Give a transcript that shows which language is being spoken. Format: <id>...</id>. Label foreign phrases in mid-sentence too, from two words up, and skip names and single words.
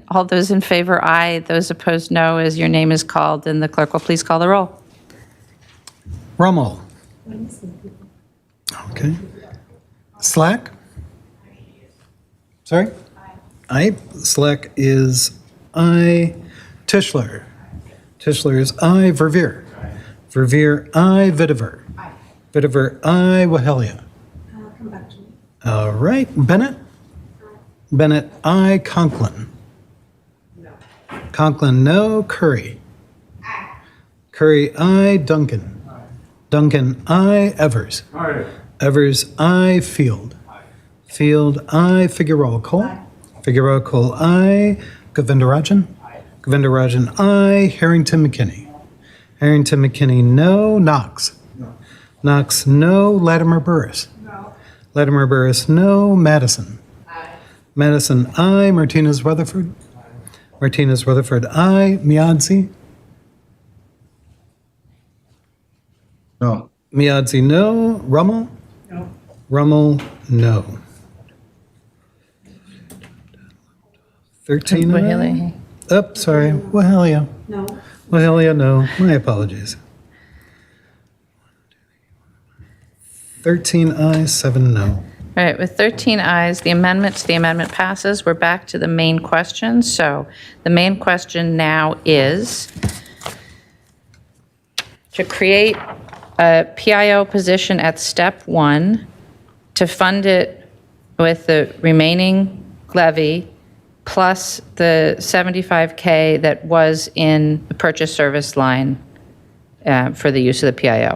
<en>All those in favor, aye. Those opposed, no. As your name is called, and the clerk will please call the roll. Rummel. Okay. Slack? Sorry? Aye. Slack is aye. Tischler. Tischler is aye. Verveer. Verveer, aye. Vitiver. Vitiver, aye. Wahelia. All right. Bennett? Bennett, aye. Conklin. Conklin, no. Curry. Curry, aye. Duncan. Duncan, aye. Evers. Evers, aye. Field. Field, aye. Figueroa Cole. Figueroa Cole, aye. Govindarajan. Govindarajan, aye. Harrington McKinney. Harrington McKinney, no. Knox. Knox, no. Latimer Burris. Latimer Burris, no. Madison. Madison, aye. Martinez Rutherford. Martinez Rutherford, aye. Miadzi. No. Miadzi, no. Rummel. No. Rummel, no. 13. Wahelia. Oh, sorry. Wahelia. No. Wahelia, no. My apologies. 13 ayes, 7 no. All right, with 13 ayes, the amendment passes. We're back to the main question. So the main question now is to create a PIO position at step 1, to fund it with the remaining levy plus the $75K that was in the purchase service line for the use of the PIO.</en>